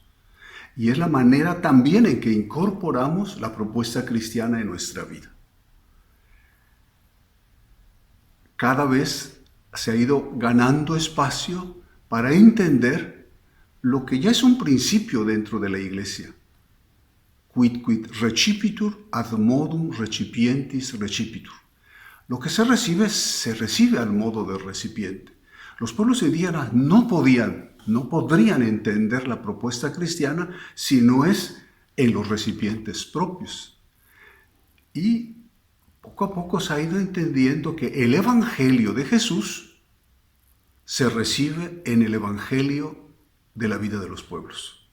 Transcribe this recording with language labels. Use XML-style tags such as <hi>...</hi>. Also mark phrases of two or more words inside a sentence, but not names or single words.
<es>Y es la manera también en que incorporamos la propuesta cristiana en nuestra vida. Cada vez se ha ido ganando espacio para entender lo que ya es un principio dentro de la iglesia.</es> <la>Quid recipitur ad modum recipientis recipitur.</la> <es>Lo que se recibe al modo del recipiente. Los pueblos indígenas no podrían entender la propuesta cristiana si no es en los recipientes propios. Y poco a poco se ha ido entendiendo que el Evangelio de Jesús se recibe en el Evangelio de la vida de los pueblos.</es>